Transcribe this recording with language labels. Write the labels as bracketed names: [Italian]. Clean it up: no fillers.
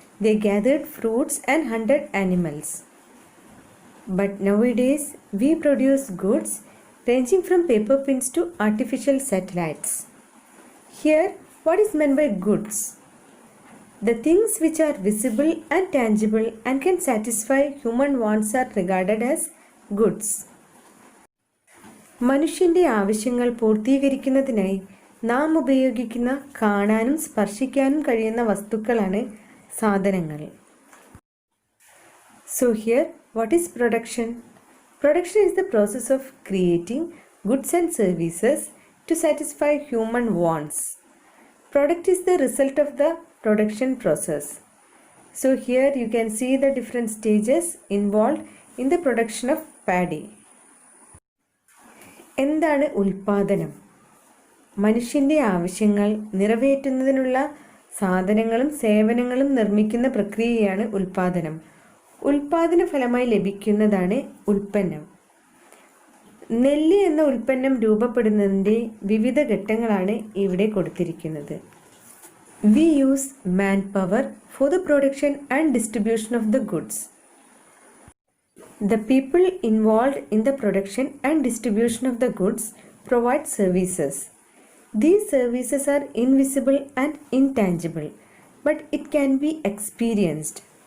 [English] They gathered fruits and hunted animals. But nowadays, we produce goods ranging from paper pins to artificial satellites. Here, what is meant by goods? The things which are visible and tangible and can satisfy human wants are regarded as goods. [Malayalam] മനുഷ്യൻ്റെ ആവശ്യങ്ങൾ പൂർത്തീകരിക്കുന്നതിനായി നാം ഉപയോഗിക്കുന്ന കാണാനും സ്പർശിക്കാനും കഴിയുന്ന വസ്തുക്കളാണ് സാധനങ്ങൾ. [English] So here, what is production? Production is the process of creating goods and services to satisfy human wants. Product is the result of the production process. So here you can see the different stages involved in the production of paddy. [Malayalam] എന്താണ് ഉൽപാദനം? മനുഷ്യൻ്റെ ആവശ്യങ്ങൾ നിറവേറ്റുന്നതിനുള്ള സാധനങ്ങളും സേവനങ്ങളും നിർമ്മിക്കുന്ന പ്രക്രിയയാണ് ഉൽപാദനം. ഉൽപാദന ഫലമായി ലഭിക്കുന്നതാണ് ഉൽപ്പന്നം. നെല്ല് എന്ന ഉൽപ്പന്നം രൂപപ്പെടുന്നതിൻ്റെ വിവിധ ഘട്ടങ്ങളാണ് ഇവിടെ കൊടുത്തിരിക്കുന്നത്. [English] We use manpower for the production and distribution of the goods. The people involved in the production and distribution of the goods provide services. These services are invisible and intangible, but it can be experienced.